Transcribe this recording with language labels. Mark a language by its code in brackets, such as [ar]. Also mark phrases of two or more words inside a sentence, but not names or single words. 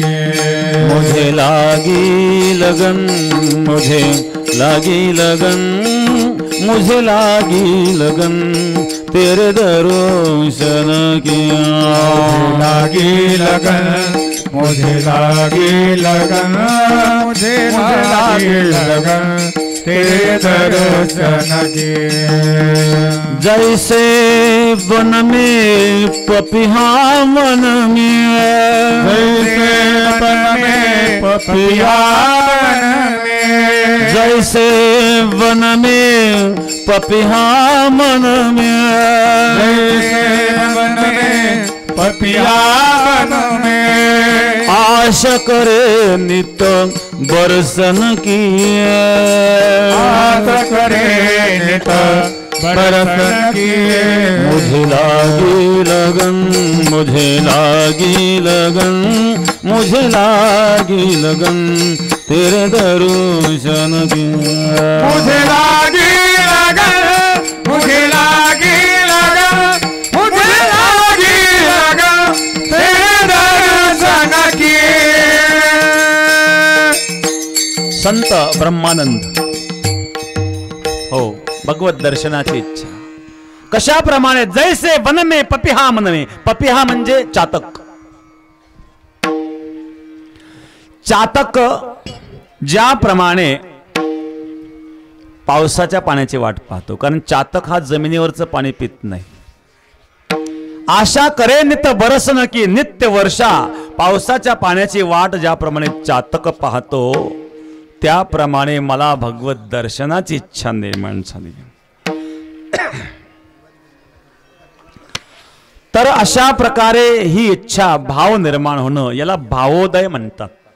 [hi] मुझे लागी लगन, मुझे लागी लगन, मुझे लागी लगन तेरे दर्शन की. लागी लगन, मुझे लागी लगन, मुझे लागी लगन तेरे दर्शन की. जैसे वन में पपिहा मन में, जैसे वन में पपिया मन में, जैसे वन में पपिहा मन में, जैसे वन में पपिया मन में, आश करे नित बरसन की. आस करे नित बरसन की. मुझे लागी लगन, मुझे लागी लगन, मुझे लागी लगन तेरे दर्शन की. मुझे लागी लगन, मुझे लागी लगन, मुझे लागी लगन तेरे दर्शन की. [mr] संत ब्रह्मानंद, हो, भगवत दर्शनाची इच्छा कशाप्रमाणे. [hi] जैसे वन में पपिहा मन में. [mr] पपिहा म्हणजे चातक. चातक ज्याप्रमाणे पावसाच्या पाण्याची वाट पाहतो, कारण चातक हा जमिनीवरचं पाणी पित नाही. [hi] आशा करे नित बरसन की. [mr] नित्य वर्षा पावसाच्या पाण्याची वाट ज्याप्रमाणे चातक पाहतो, त्याप्रमाणे मला भगवत दर्शनाची इच्छा निर्माण झाली. तर अशा प्रकारे ही इच्छा, भाव निर्माण होणं, याला भावोदय म्हणतात.